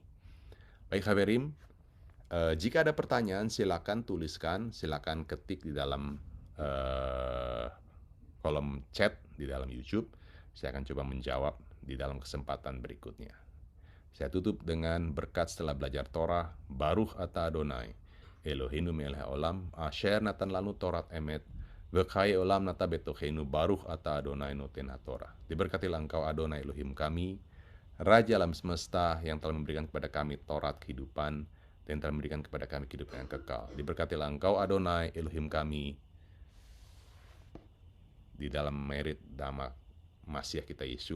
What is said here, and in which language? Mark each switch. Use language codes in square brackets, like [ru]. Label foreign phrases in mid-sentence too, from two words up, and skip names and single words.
[id] Baik Chaverim, jika ada pertanyaan silakan tuliskan, silakan ketik di dalam kolom chat di dalam YouTube. Saya akan coba menjawab di dalam kesempatan berikutnya. Saya tutup dengan berkat setelah belajar Torah. [he] ברוך אתה אדוני אלוהינו מלך העולם אשר נתן לנו תורת אמת וחיי עולם נטע בתוכנו. ברוך אתה אדוני נותן התורה. [id] Diberkatilah engkau Adonai Elohim kami, Raja alam semesta, yang telah memberikan kepada kami Torat kehidupan dan telah memberikan kepada kami kehidupan yang kekal. Diberkatilah engkau Adonai Elohim kami, di dalam merit nama Masiah kita Yeshua.